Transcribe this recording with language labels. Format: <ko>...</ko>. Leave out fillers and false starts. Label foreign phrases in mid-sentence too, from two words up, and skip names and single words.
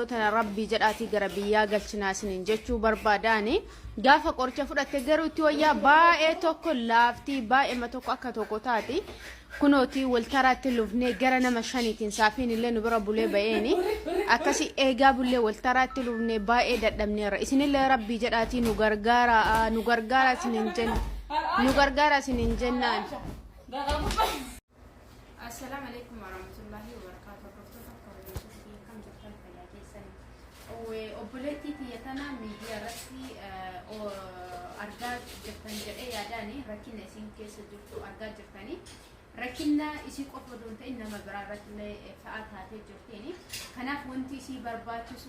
<om>tana rabbii jedhaatii gara biyyaa galchinaasiniin jechuu barbaadaani gaafa qoricha fudhatte garuu itti wayyaa baay'ee tokko laaftii baay'ee tokko akka tokko taati kunooti waltaraatti lufnee gara nama shaniitiin saafiin illee nu bira bulee ba'eeni akkasi eegaa bullee waltaraatti lufnee baay'ee dadhabneerra isinillee rabbii jedhaatii nu gargaara isinin jennaan.</om> <ar>السلام عليكم ورحمة الله وبركاته.</ar> <om>Obboleettii tiyya tana miidiyaa irratti argaa jirtan jedhee yaadaani rakkina isin keessa jirtu argaa jirtani rakkinna isii qofa osoo hin ta'in nama biraa irratti illee fa'aa taatee jirteeni kanaaf wanti isii barbaachisu</om>